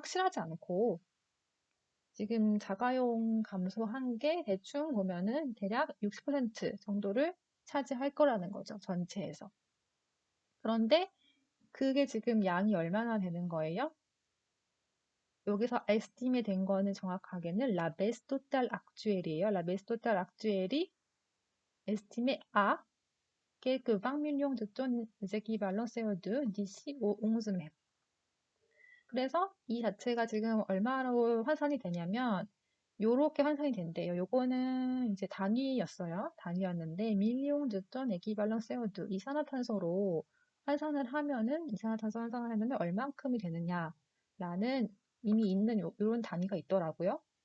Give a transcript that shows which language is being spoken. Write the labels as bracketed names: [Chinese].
[Korean] 확실하지 않고 지금 자가용 감소한 게 대충 보면은 대략 60% 정도를 차지할 거라는 거죠. 전체에서. 그런데 그게 지금 양이 얼마나 되는 거예요? 여기서 estimé 된 거는 정확하게는 [French] la baisse totale actuelle [Korean] 이에요. [French] la baisse totale actuelle이 estimé à quelques 20 millions de tonnes équivalent CO2 d'ici au 11 mai. [Korean] 그래서 이 자체가 지금 얼마로 환산이 되냐면 요렇게 환산이 된대요. 요거는 이제 단위였어요. 단위였는데 밀리옹 즈톤 에키발랑 CO2 이산화탄소로 환산을 하면은 이산화탄소 환산을 하면은 얼만큼이 되느냐라는 이미 있는 요런 단위가 있더라고요.